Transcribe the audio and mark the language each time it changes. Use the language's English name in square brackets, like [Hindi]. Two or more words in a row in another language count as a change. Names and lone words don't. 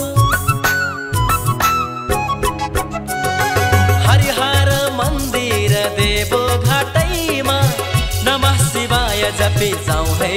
[Nepali] हरिहर मन्दिर देवघाटैमा [Sanskrit] नमः शिवाय [Nepali] जपी जाउँ है